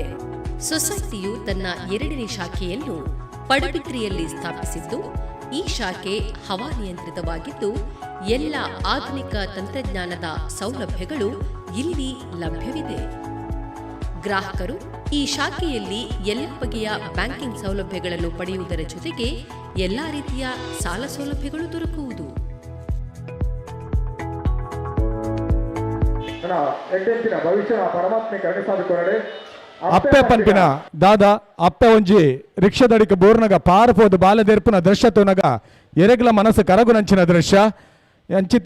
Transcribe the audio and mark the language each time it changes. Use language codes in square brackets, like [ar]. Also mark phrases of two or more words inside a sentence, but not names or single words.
[kn] ಸೊಸೈಟಿಯು ತನ್ನ 2ನೇ ಶಾಖೆಯನ್ನು ಪಡುಬಿದ್ರಿಯಲ್ಲಿ ಸ್ಥಾಪಿಸಿದ್ದು, ಈ ಶಾಖೆ ಹವಾನಿಯಂತ್ರಿತವಾಗಿದ್ದು ಎಲ್ಲ ಆಧುನಿಕ ತಂತ್ರಜ್ಞಾನದ ಸೌಲಭ್ಯಗಳು ಇಲ್ಲಿ ಲಭ್ಯವಿದೆ. ಗ್ರಾಹಕರು ಈ ಶಾಖೆಯಲ್ಲಿ ಎಲ್ಲ ಬಗೆಯ ಬ್ಯಾಂಕಿಂಗ್ ಸೌಲಭ್ಯಗಳನ್ನು ಪಡೆಯುವುದರ ಜೊತೆಗೆ ಎಲ್ಲಾ ರೀತಿಯ ಸಾಲ ಸೌಲಭ್ಯಗಳು ದೊರಕುವುದು. [tcy] ಅಪ್ಪೆ ಪನ್ಪಿನ ದಾದ ಅಪ್ಪೆ ಒಂಜಿ ರಿಕ್ಷಾದಡಿಕ ಬೋರ್ನಗ ಪಾರಪೋದು ಬಾಲದೆರ್ಪುನ ದೃಶ್ಯ ತೋನಗ ಎರೆಗ್ಲ ಮನಸ್ಸು ಕರಗುನಂಚಿನ ದೃಶ್ಯ ಎಂಚಿತ್